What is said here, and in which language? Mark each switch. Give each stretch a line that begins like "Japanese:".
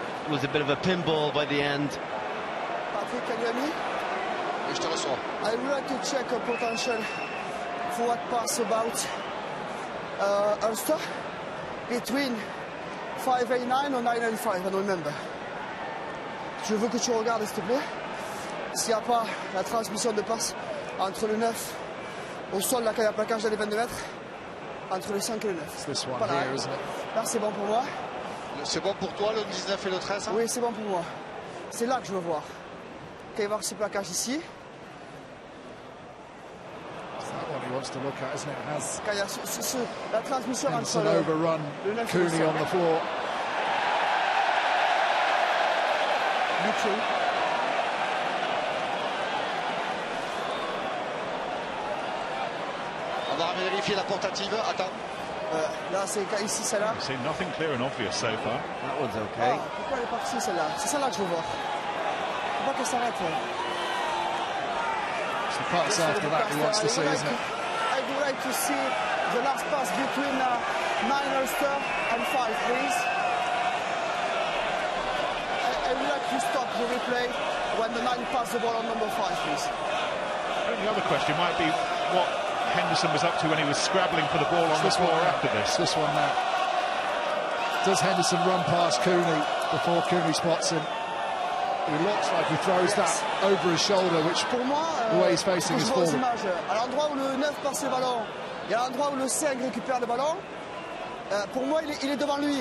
English: It was a bit of a pinball by the end. Patrick, can you hear me? I would like to check a potential forward pass about Ulster between 589 or 995, I don't remember.
French: Je veux que tu regardes, s'il te plaît. S'il n'y a pas la transmission de passe entre le 9 au sol, là, quand il y a plaquage dans les 22 mètres, entre le 5 et le 9.
English: This one here, isn't it?
French: Là, c'est bon pour moi. C'est bon pour toi, le 19 et le 13 hein? Oui, c'est bon pour moi. C'est là que je veux voir. Quand il va y avoir ce plaquage ici.
English: It's that one he wants to look at, isn't it? Has
French: Quand il y a la transmission entre
English: Henderson overrun
French: le 9
English: Cooney on the floor.
French: On va vérifier la portative. Attends. Là, c'est ici, celle-là.
English: I've seen nothing clear and obvious so far. That one's okay.
French: Ah, pourquoi elle est partie, celle-là? C'est celle-là que je veux voir. Faut pas qu'elle s'arrête.
English: It's the pass after that he wants to see, isn't it? I would like to see the last pass between 9 Ulster and 5, please. I would like to stop the replay when the 9 pass the ball on number 5, please. The other question might be what Henderson was up to when he was scrabbling for the ball on the floor after this. This one now. Does Henderson run past Cooney before Cooney spots him? He looks like he throws that over his shoulder, which
French: Pour moi,
English: the way he's facing is forward.
French: À l'endroit où le 9 passe le ballon et à l'endroit où le 5 récupère le ballon, pour moi, il est devant lui.